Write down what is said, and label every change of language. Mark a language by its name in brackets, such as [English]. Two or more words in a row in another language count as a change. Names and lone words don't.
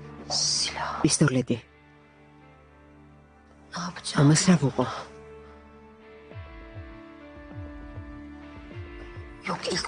[Georgian] პისტოლეტი. [Turkish] Ne yapacağım? [Georgian] ამას რა ვუყო? [Turkish] Yok ilk